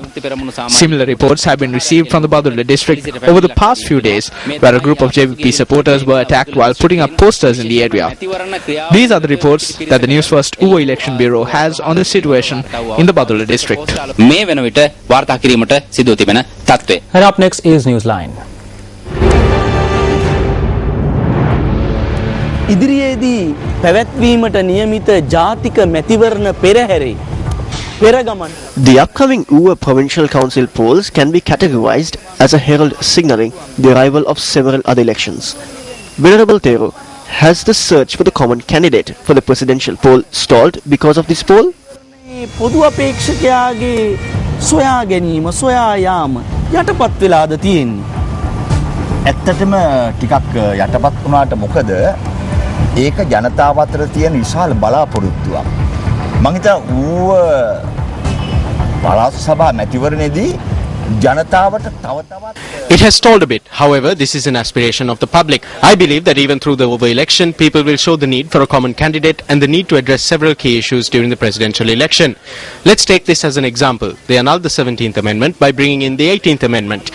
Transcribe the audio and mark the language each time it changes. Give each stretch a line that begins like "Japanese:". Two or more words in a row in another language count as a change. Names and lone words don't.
English: Similar reports have been received from the Badulla district over the past few days, where a group of JVP supporters were attacked while putting up posters in the area. These are the reports that the Newsfirst Uwa Election Bureau has on the situation in the Badulla district. And up next is Newsline.
Sinhala: ඉදිරියේදී පැවැත්වීමට නියමිත ජාතික මැතිවරණ පෙරහැරේ පෙරගමන.
English: The upcoming Uwa Provincial Council polls can be categorized as a herald signaling the arrival of several other elections. Venerable Tero, has the search for the common candidate for the presidential poll stalled because of this poll?
Sinhala: පොදු අපේක්ෂකයාගේ සොයා ගැනීම සොයා යාම යටපත් වෙලාද තියෙන්නේ. ඇත්තටම ටිකක් යටපත් වුණාට මොකද ඒක ජනතාව අතර තියෙන විශාල බලාපොරොත්තුවක්. මම හිතා ඌව පළාත් සභා මැතිවරණයේදී
English: It has stalled a bit. However, this is an aspiration of the public. I believe that even through the over-election, people will show the need for a common candidate and the need to address several key issues during the presidential election. Let's take this as an example. They annulled the 17th Amendment by bringing in the 18th Amendment.